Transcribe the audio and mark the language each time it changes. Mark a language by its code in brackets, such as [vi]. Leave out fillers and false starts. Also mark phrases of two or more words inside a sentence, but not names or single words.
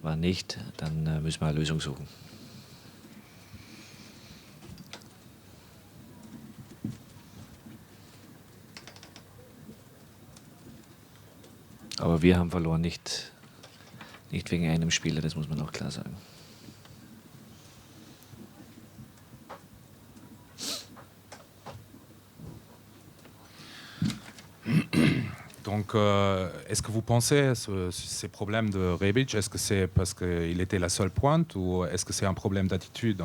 [de] Wenn nicht, dann müssen wir eine Lösung suchen. Aber wir haben verloren, nicht wegen einem Spieler, das muss man auch klar sagen. [fr] Donc, est-ce que vous pensez ces problèmes de Rebic, est-ce que c'est parce qu'il était la seule pointe ou est-ce que c'est un problème d'attitude?